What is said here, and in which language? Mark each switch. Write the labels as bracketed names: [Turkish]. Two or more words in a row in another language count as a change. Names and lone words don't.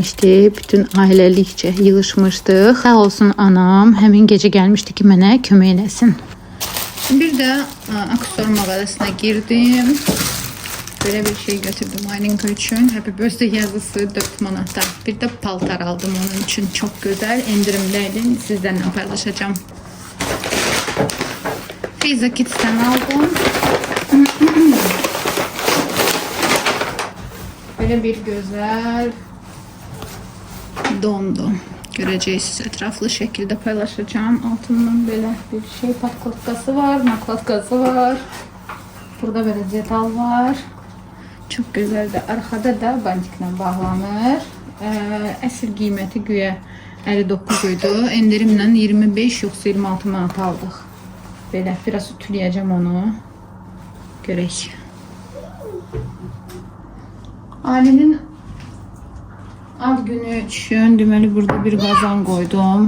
[Azerbaijani] Bütün ailəlikcə yığışmışdıq. Sağ olsun anam, həmin gecə gəlmişdi ki, mənə kömək eləsin. Bir də aksesuar mağazasına girdim. [Turkish] Böyle bir şey [Azerbaijani] götürdüm Aylinka üçün. Happy Birthday yazısı 4 manata. Bir də paltar aldım onun üçün. Çox gözəl, endirimdəydi. Sizlərlə paylaşacağım. [Turkish] Fiza Kids'ten aldım. Böyle bir güzel dondu. Göreceksiniz, etraflı şekilde paylaşacağım. Altından böyle bir şey patlatkası var, naklatkası var. Burada böyle detal var. Çok güzel de arkada da [Azerbaijani] bandiklə bağlanır. Əsl qiyməti güya 59 idi. Endirimlə 25 yoxsa 26 manat aldıq. Belə biraz ütüləyəcəm onu. Görək. Ali'nin ad günü üçün deməli burada bir qazan qoydum.